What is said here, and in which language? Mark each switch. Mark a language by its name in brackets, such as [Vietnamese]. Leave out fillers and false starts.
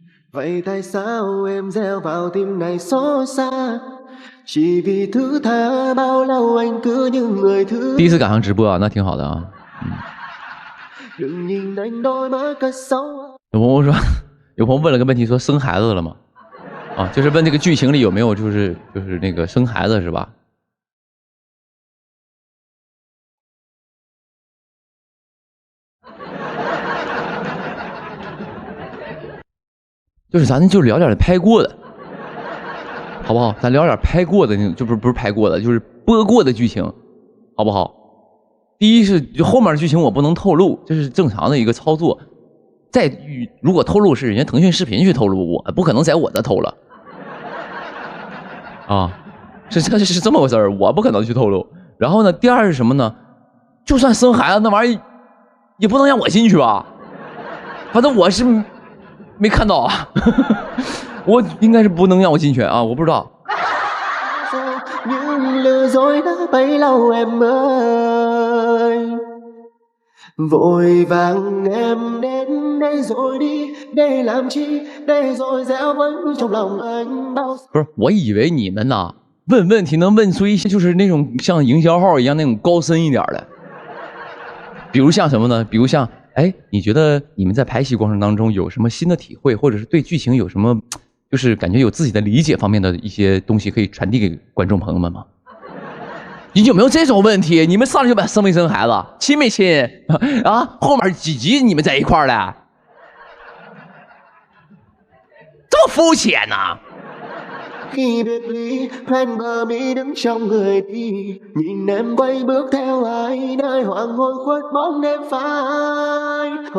[Vietnamese] Vậy tại sao em gieo vào tim này xót xa? Chỉ vì thứ tha bao lâu anh cứ như người thứ. [Chinese] 第一次赶上直播啊，那挺好的啊。 [Vietnamese] Đừng nhìn anh đôi mắt cất sâu. [Chinese] 有朋友说，有朋友问了个问题，说生孩子了吗？啊，就是问这个剧情里有没有就是那个生孩子是吧？就是咱就聊点拍过的，好不好？咱聊点拍过的，就不是拍过的，就是播过的剧情，好不好？第一是就后面的剧情我不能透露，这是正常的一个操作。再如果透露是人家腾讯视频去透露，我不可能在我这透了。啊，是这么回事儿，我不可能去透露。然后呢，第二是什么呢？就算生孩子那玩意儿，也不能让我进去吧？反正我是没看到啊，我应该是不能让我进去啊，我不知道。 [Vietnamese] Nhưng lừa dối đã bấy lâu em ơi, vội vàng em đến đây rồi đi, để làm chi, để rồi dẻo vẫn trong lòng anh bao. [Chinese] 不是，我以为你们呐问问题能问出一些就是那种像营销号一样那种高深一点的，比如像什么呢？比如像哎，你觉得你们在拍戏过程当中有什么新的体会，或者是对剧情有什么就是感觉有自己的理解方面的一些东西可以传递给观众朋友们吗？你有没有这种问题？你们上来就把生没生孩子，亲没亲啊？后面几集你们在一块儿了，这么肤浅呢、 [Vietnamese] Khi biệt ly, hoen bờ mi đứng trong người đi, nhìn em quay bước theo ai, nơi hoàng hôn khuất bóng đêm phai.